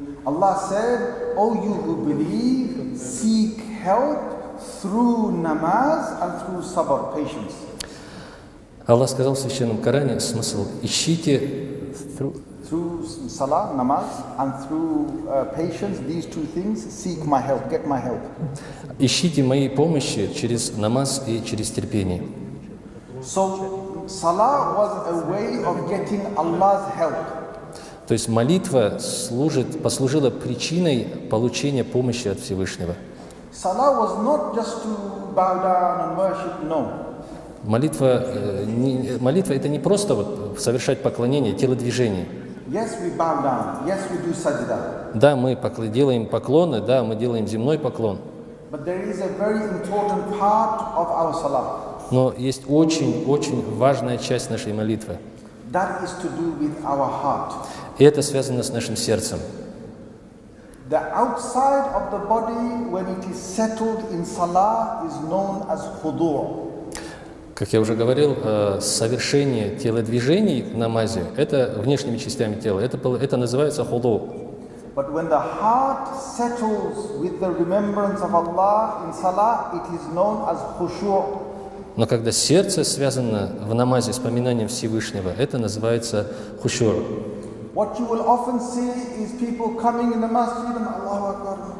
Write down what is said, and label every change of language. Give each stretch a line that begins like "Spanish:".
English: Allah said, "O you who believe, seek help through namaz and through sabr, patience."
Russian: Аллах сказал в Священном Коране смысл: ищите
English: Through salah, namaz, and through patience, these two things, seek my help, get my help.
Russian: Ищите моей помощи через намаз и через терпение.
English: So, salah was a way of getting Allah's help.
Russian: То есть молитва послужила причиной получения помощи от Всевышнего.
English: Salah was not just to bow down and worship, no.
Russian: Молитва это не просто совершать поклонение, телодвижение.
English: Yes, we bow down. Yes, we do sajda.
Russian: Да, мы делаем поклоны, да, мы делаем земной поклон.
English: But there is a very important part of our salah.
Russian: Но есть очень важная часть нашей молитвы.
English: That is to do with our heart.
Russian: И это связано с нашим сердцем.
English: The outside of the body, when it is settled in salah, is known as khudu'.
Russian: Как я уже говорил, совершение телодвижений в намазе – это внешними частями тела. Это называется худу.
English: But when the heart settles with the remembrance of Allah in salah, it is known as khushu'.
Russian: Но когда сердце связано в намазе с поминанием Всевышнего, это называется хушур.
English: What you will often see is people coming in the masjid and
Arabic: Allahu Akbar.